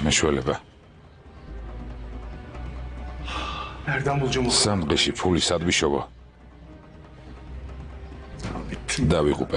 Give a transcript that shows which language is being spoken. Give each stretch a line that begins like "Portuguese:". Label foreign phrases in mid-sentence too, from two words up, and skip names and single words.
Georgian: რა მეშველება?
Turkish: Nereden bulacağım o?
Georgian: 3 დღეში ფული სად ვიშოვო? დავიღუპე.